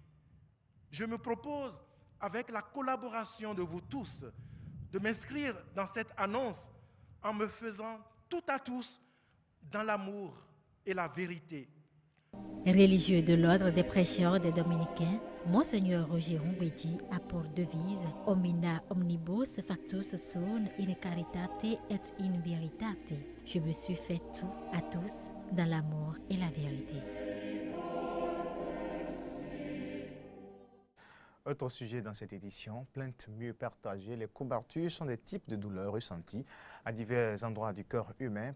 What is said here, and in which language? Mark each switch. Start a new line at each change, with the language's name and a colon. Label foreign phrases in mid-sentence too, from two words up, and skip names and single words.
French: Je me propose, avec la collaboration de vous tous, de m'inscrire dans cette annonce en me faisant tout à tous dans l'amour et la vérité. Religieux de l'ordre des prêcheurs des Dominicains, Monseigneur Roger Hungbedi a pour devise
Latin: Omnia omnibus factus sunt in caritate et in veritate.
French: Je me suis fait tout à tous dans l'amour et la vérité. Autre sujet dans cette édition, plaintes mieux partagées. Les courbatures sont des types de douleurs ressenties à divers endroits du corps humain.